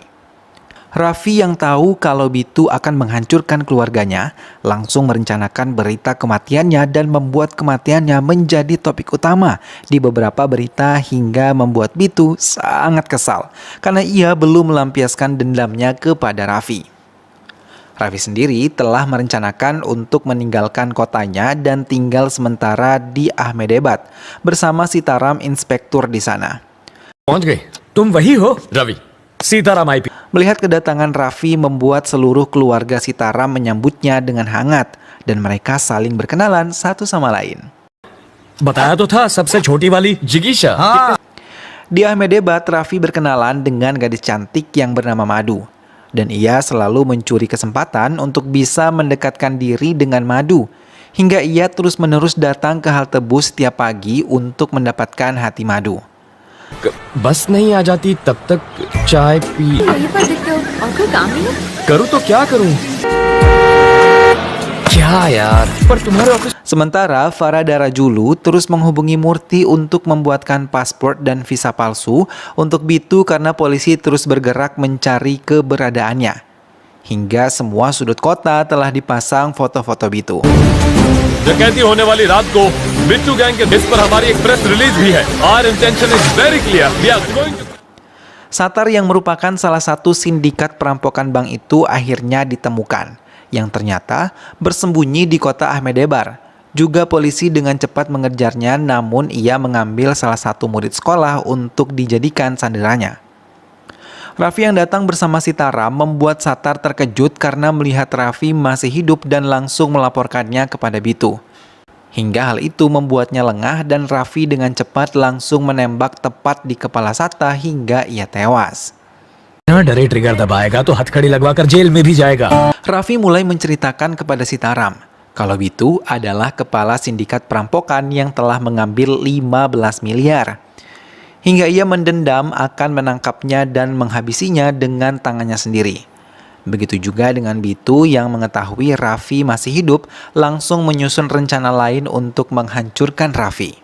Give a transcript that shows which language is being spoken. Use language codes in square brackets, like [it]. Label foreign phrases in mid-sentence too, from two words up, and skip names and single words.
[id] Raffi yang tahu kalau Bitu akan menghancurkan keluarganya, langsung merencanakan berita kematiannya dan membuat kematiannya menjadi topik utama di beberapa berita hingga membuat Bitu sangat kesal karena ia belum melampiaskan dendamnya kepada Raffi. Raffi sendiri telah merencanakan untuk meninggalkan kotanya dan tinggal sementara di Ahmedabad bersama Sitaram inspektur di sana. [hi] पहुंच गए. तुम वही हो? रवि. सीताराम आईपी. [id] Melihat kedatangan Raffi membuat seluruh keluarga Sitaram menyambutnya dengan hangat dan mereka saling berkenalan satu sama lain. [hi] बताया तो था सबसे छोटी वाली. जिगीशा. [id] Di Ahmedabad, Raffi berkenalan dengan gadis cantik yang bernama Madu. Dan ia selalu mencuri kesempatan untuk bisa mendekatkan diri dengan Madu. Hingga ia terus-menerus datang ke halte bus setiap pagi untuk mendapatkan hati Madu. [hi] बस नहीं आ जाती तब तक चाय पी. वहीं पर दिखते हो और कोई काम नहीं है? करूँ तो क्या करूँ? क्या यार? पर तुम्हारे ऑफिस. [id] Sementara Farada Rajulu terus menghubungi Murti untuk membuatkan paspor dan visa palsu untuk Bitu karena polisi terus bergerak mencari keberadaannya. Hingga semua sudut kota telah dipasang foto-foto Bitu. [hi] डकैती होने वाली रात को बिट्टू गैंग के इस पर हमारी एक [en] press release [hi] भी है. [en] Our intention is very clear. We are going to. [id] Satar yang merupakan salah satu sindikat perampokan bank itu akhirnya ditemukan, yang ternyata bersembunyi di kota Ahmedabad. Juga polisi dengan cepat mengejarnya, namun ia mengambil salah satu murid sekolah untuk dijadikan sanderanya. Raffi yang datang bersama Sitaram membuat Satar terkejut karena melihat Raffi masih hidup dan langsung melaporkannya kepada Bitu. Hingga hal itu membuatnya lengah dan Raffi dengan cepat langsung menembak tepat di kepala Satar hingga ia tewas. [hi] डरे ट्रिगर दबाएगा तो हथकड़ी लगवाकर जेल में भी जाएगा. [id] Raffi mulai menceritakan kepada Sitaram kalau Bitu adalah kepala sindikat perampokan yang telah mengambil 15 miliar. hingga ia mendendam akan menangkapnya dan menghabisinya dengan tangannya sendiri. Begitu juga dengan Bitu yang mengetahui Raffi masih hidup, langsung menyusun rencana lain untuk menghancurkan Raffi.